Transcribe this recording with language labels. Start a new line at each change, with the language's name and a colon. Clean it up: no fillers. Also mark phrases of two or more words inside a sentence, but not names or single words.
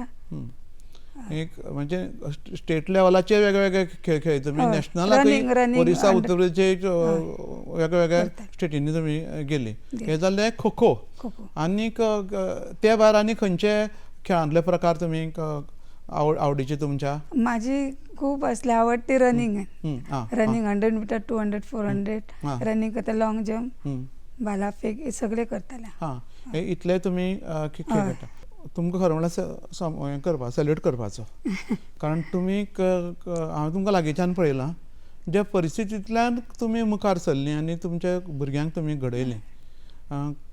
Konkani: एक म्हणजे स्टेट लेवलाचे वेगवेगळे खेळ खेळले तुमी. नॅशनलाक ओरिसा, उत्तर प्रदेश वेगवेगळ्या स्टेटींनी तुमी गेली. हे जाल्ले खो खो. आनीक त्या भायर आनी खंयचे खेळांतले प्रकार तुमी आवडीचे तुमच्या?
Marathi: माझी खूप असली आवड ती रनिंग आहे. रनिंग 100 मीटर, 200, 400 रनिंग करता, लॉंग जंप, भालाफेक हे सगळे करताले.
Konkani: इतले तुमी खेळ खेळटा. तुमकां खरें म्हणल्यार हें करपा सॅल्यूट करपाचो. कारण तुमी हांव तुमकां लागींच्यान पळयलां ज्या परिस्थितींतल्यान तुमी मुखार सरलीं आनी तुमच्या भुरग्यांक तुमी घडयलें.